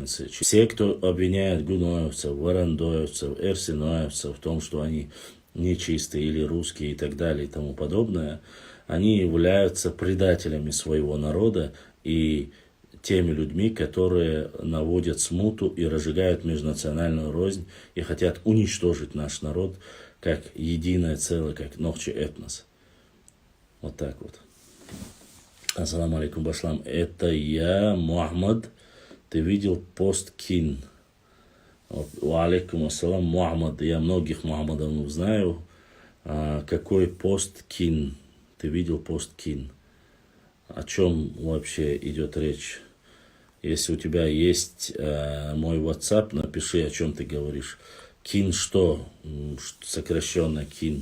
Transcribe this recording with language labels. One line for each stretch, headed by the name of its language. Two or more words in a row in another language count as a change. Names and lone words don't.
Russian: Все, кто обвиняет гуноевцев, варандоевцев, эрсиноевцев в том, что они нечистые или русские и так далее и тому подобное, они являются предателями своего народа и теми людьми, которые наводят смуту и разжигают межнациональную рознь и хотят уничтожить наш народ как единое целое, как нохчи этнос. Вот так вот.
Arabic: السلام عليكم башлам.
Russian: Это я, Мухаммад. Ты видел пост Кин.
Arabic: وعليكم السلام, Мухаммад.
Russian: Я многих Мухаммадов знаю. Какой пост Кин? Ты видел пост Кин? О чем вообще идет речь? Если у тебя есть мой WhatsApp, напиши, о чем ты говоришь. Кин что? Сокращенно Кин.